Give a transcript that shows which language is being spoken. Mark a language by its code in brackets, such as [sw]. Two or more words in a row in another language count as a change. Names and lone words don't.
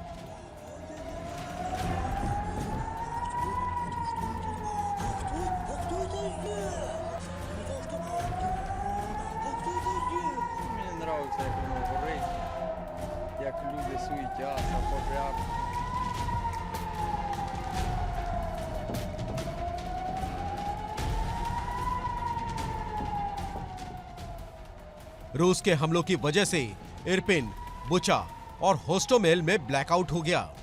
[uk] Мені подобається, як воно горить, як люди [ru] суетяться, пожар. [hi] रूस के हमलों की वजह से इरपिन, बुचा और होस्टोमेल में ब्लैकआउट हो गया।